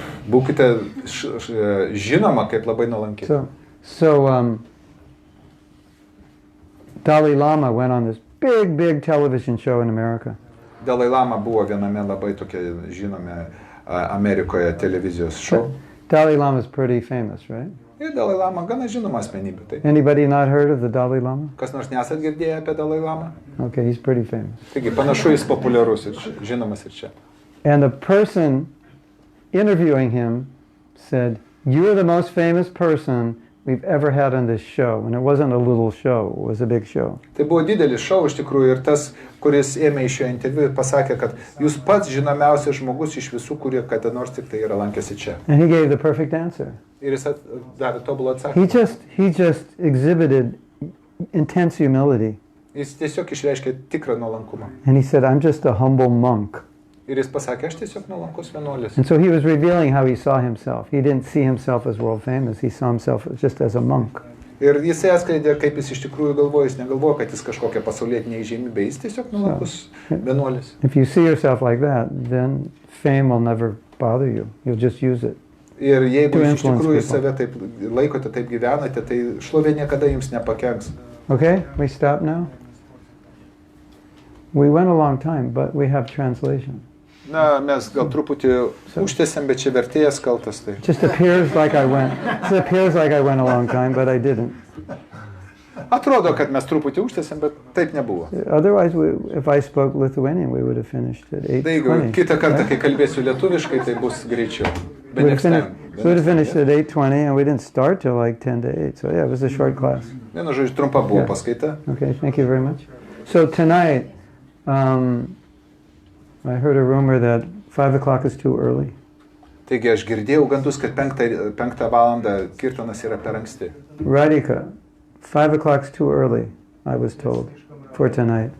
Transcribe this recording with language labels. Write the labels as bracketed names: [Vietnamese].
[Lithuanian] Būkite žinoma kaip labai nuolanki. [English] So Dalai Lama went on this big television show in America. [Lithuanian] Dalai Lama buvo viename labai tokia žinome Amerikoje televizijos show. [English] Dalai Lama is pretty famous, right? [Lithuanian] Ir Dalai Lama gana žinoma asmenybė. Tai. [English] Anybody not heard of the Dalai Lama? [Lithuanian] Kas nors nesat girdėję apie Dalai Lama? [English] Okay, he's pretty famous. [Lithuanian] Taigi panašu jis populiarus ir žinomas ir čia. [English] And the person interviewing him said, "You are the most famous person we've ever had on this show." And it wasn't a little show, it was a big show. [Lithuanian] Tai buvo didelis šou iš tikrųjų ir tas, kuris ėmė iš šio interviu, pasakė, kad jūs pats žinomiausias žmogus iš visų, kurie kada nors tik tai yra lankėsi čia. [English] And he gave the perfect answer. [Lithuanian] Ir jis davė tobulą atsakymą. [English] He just exhibited intense humility. [Lithuanian] Jis tiesiog išreiškė tikrą nuolankumą. [English] And he said, "I'm just a humble monk." [Lithuanian] Ir jis pasakė, aš tiesiog nuolankus vienuolis. [English] And so he was revealing how he saw himself. He didn't see himself as world famous. He saw himself just as a monk. [Lithuanian] Ir jisai atskleidė, kaip jis iš tikrųjų galvoja, jis negalvoja, kad jis kažkokia pasaulietinė įžymybė, jis tiesiog nuolankus vienuolis. [English] If you see yourself like that, then fame will never bother you. You'll just use it. [Lithuanian] Ir jeigu iš tikrųjų save taip laikote, taip gyvenate, tai šlovė niekada jums nepakenks. [English] Okay, we stop now. We went a long time, but we have translation. [Lithuanian] Na, mes gal truputį užtęsėm, bet čia vertėjas kaltas tai. [English] Just appears like I went a long time, but I didn't. [Lithuanian] Atrodo, kad mes truputį užtęsėm, bet taip nebuvo. [English] Otherwise, if I spoke Lithuanian, we would have finished at 8:20. [Lithuanian] Tai jeigu kitą kartą, kai kalbėsiu lietuviškai, tai bus greičiau. [English] We would have finished at 8:20, and we didn't start till like 10 to 8. So yeah, it was a short class. [Lithuanian] Vienu žodžiu, trumpa buvo paskaita. [English] Okay, thank you very much. So tonight, I heard a rumor that 5 o'clock is too early. [Lithuanian] Taigi aš girdėjau gandus, kad 5 valandą kirtonas yra per anksti. [English] Radhika, 5 o'clock's too early, I was told, for tonight.